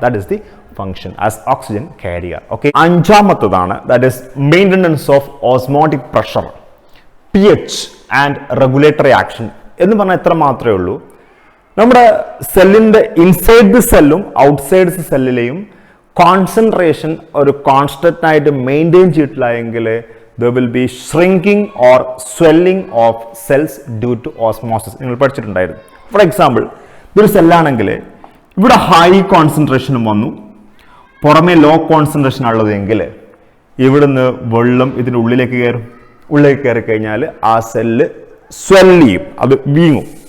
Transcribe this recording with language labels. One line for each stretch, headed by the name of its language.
English: That is the function as oxygen carrier.
Malayalam: Okay, അഞ്ചാമത്തതാണ്
English: that is maintenance of osmotic pressure, pH and regulatory action
Malayalam: എന്ന് പറഞ്ഞാൽ എത്ര മാത്രമേ ഉള്ളൂ. നമ്മുടെ സെല്ലിന്റെ ഇൻസൈഡ് ദി സെല്ലും ഔട്ട്സൈഡ് ദി സെല്ലിലെയും കോൺസെൻട്രേഷൻ ഒരു കോൺസ്റ്റന്റ് ആയിട്ട് മെയിൻറ്റെയിൻ ചെയ്തിട്ടില്ല എങ്കിൽ
English: there will be shrinking or swelling of cells due to osmosis.
Malayalam: നിങ്ങൾ പഠിച്ചിട്ടുണ്ടായിരുന്നു. ഫോർ എക്സാമ്പിൾ, ഇതൊരു സെല്ലാണെങ്കിൽ ഇവിടെ ഹൈ കോൺസെൻട്രേഷനും വന്നു, പുറമെ ലോ കോൺസെൻട്രേഷൻ ഉള്ളതെങ്കിൽ ഇവിടുന്ന് വെള്ളം ഇതിൻ്റെ ഉള്ളിലേക്ക് കയറും. ഉള്ളിലേക്ക് കയറി കഴിഞ്ഞാൽ ആ സെല്ല് സ്വെല്ല് ചെയ്യും, അത് വീങ്ങും.